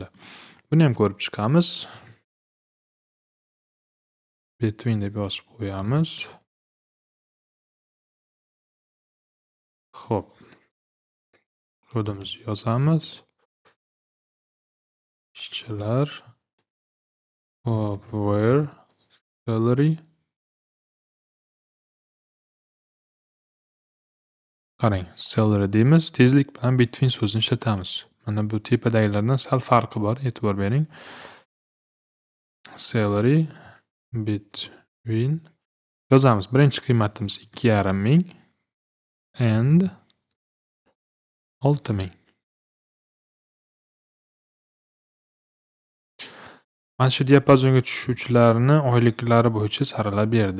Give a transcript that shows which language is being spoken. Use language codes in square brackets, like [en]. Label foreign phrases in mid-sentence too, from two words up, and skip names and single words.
[uz] Buni ham ko'rib chiqamiz. Between deb yozib qo'yamiz. Xo'p. Kodimizni yozamiz. Ishchilar. Hop, [en] where salary. [uz] Qarang, salary deymiz. Tezlik bilan between so'zini ishlatamiz. Mana bu tepadagilardan sal farqi bor, e'tibor bering. Salary between yozamiz. Birinchi qiymatimiz 2500 and 6000. Mana shu diapazonga tushuvchilarni oyliklari bo'yicha saralab berdi.